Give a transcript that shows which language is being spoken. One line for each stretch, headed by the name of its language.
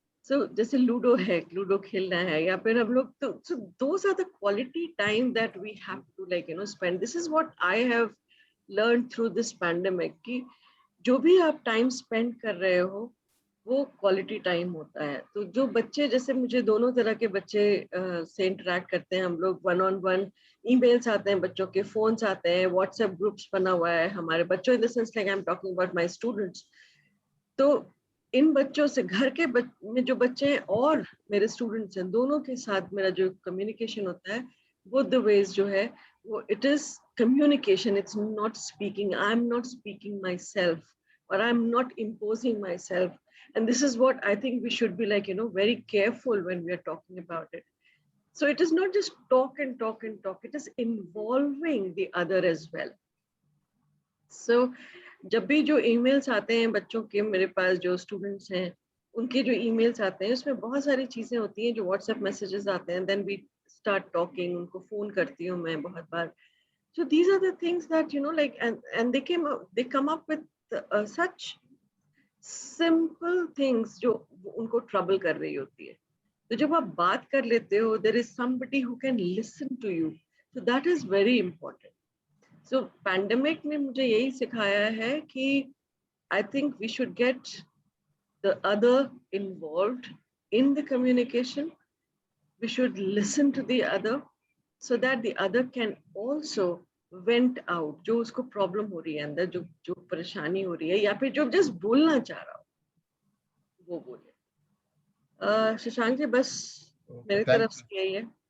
Hindi: So जैसे ludo है, ludo खेलना है, या फिर हम लोग तो,
English: so those are the quality time that we have to spend. This is what I have learned through this pandemic,
Hindi: कि जो भी आप टाइम स्पेंड कर रहे हो वो क्वालिटी टाइम होता है। तो जो बच्चे, जैसे मुझे दोनों तरह के बच्चे से इंटरेक्ट करते हैं हम लोग, 1-on-1 ईमेल्स आते हैं बच्चों के, फोन्स आते हैं, व्हाट्सएप ग्रुप्स बना हुआ है हमारे बच्चों,
English: In the sense like I am talking about my students.
Hindi: तो इन बच्चों से, घर के में जो बच्चे हैं और मेरे स्टूडेंट्स हैं, दोनों के साथ मेरा जो कम्युनिकेशन होता है
English: both the ways
Hindi: जो है वो,
English: it is communication, it's not speaking. I'm not speaking myself or I'm not imposing myself. And this is what I think we should be very careful when we are talking about it. So it is not just talk and talk and talk, it is involving the other as well.
Hindi: So जब भी जो emails आते हैं बच्चों के, मेरे पास जो students हैं उनके जो emails आते हैं उसमें बहुत सारी चीजें होती हैं, जो WhatsApp messages आते हैं,
English: then we start talking,
Hindi: उनको phone करती हूँ मैं बहुत बार।
English: So these are the things that and they come up with such simple things
Hindi: जो उनको trouble कर रही होती है। तो जब आप बात कर लेते हो,
English: there is somebody who can listen to you, so that is very important. So
Hindi: pandemic ने मुझे यही सिखाया है कि
English: I think we should get the other involved in the communication. We should listen to the other so that the other can also vent out
Hindi: जो उसको problem हो रही है अंदर, जो परेशानी हो रही है, या फिर जो जस्ट बोलना चाह रहा हो वो बोले। शशांक जी बस मेरी तरफ से यही है।